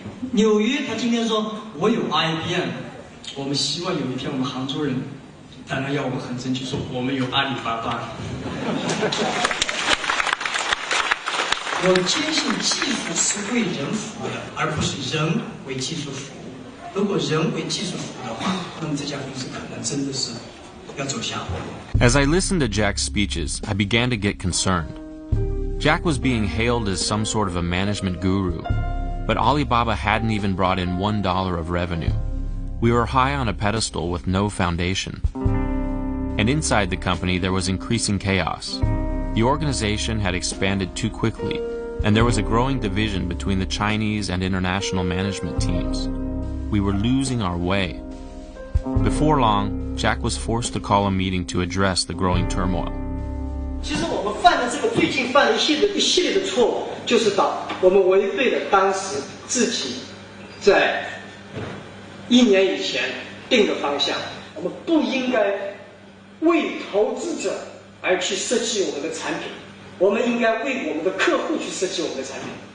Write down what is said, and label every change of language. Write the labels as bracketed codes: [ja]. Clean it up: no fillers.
[zh] 纽约，他今天说我有 IBM。我们希望有一天我们杭州人，当然要我们很争气说我们有阿里巴巴。我坚信技术是为人服务的，而不是人为技术服务。如果人为技术服务的话，那么这家公司可能真的是要走下坡。 [en] As I listened to Jack's speeches, I began to get concerned. Jack was being hailed as some sort of a management guru, but Alibaba hadn't even brought in $1 of revenue. We were high on a pedestal with no foundation. And inside the company there was increasing chaos. The organization had expanded too quickly, and there was a growing division between the Chinese and international management teams. We were losing our way. Before long, Jack was forced to call a meeting to address the growing turmoil. [zh] 其实我们犯的最近犯了一系列的错误，就是我们违背了当时自己在1年以前定的方向。我们不应该为投资者而去设计我们的产品，我们应该为我们的客户去设计我们的产品。